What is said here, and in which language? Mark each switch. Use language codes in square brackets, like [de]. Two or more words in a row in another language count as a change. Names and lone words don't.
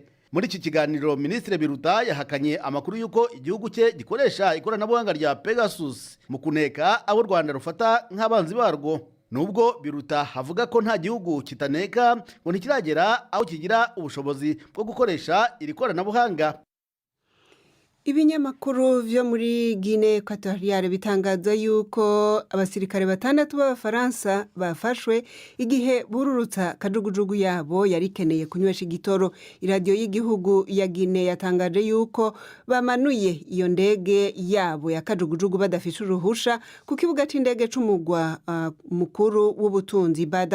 [rw] Muri iki kiganiro Minisitiri Biruta yahakanye amakuru y'uko igihugu cye gikoresha ikoranabuhanga rya Pegasus mu kuneka abo u Rwanda rufata nk'abanzi barwo. Nubwo Biruta havuga ko nta gihugu kitaneka ngo ntikiragera aho kigira ubushobozi bwo gukoresha iri koranabuhanga. [rn] Ibinyamakuru vyo muri Guinea Equatoriale bitangaza yuko abasirikare 6 b'Abafaransa bafashwe igihe bururutsa kajugujugu yabo yarikeneye kunywesha igitoro. Iradiyo y'igihugu ya Guinea yatangaje yuko bamanuye iyo ndege yabo ya kajugujugu badafishe uruhusha ku kibuga c'indege c'umugwa mukuru w'ubutunzi Bada.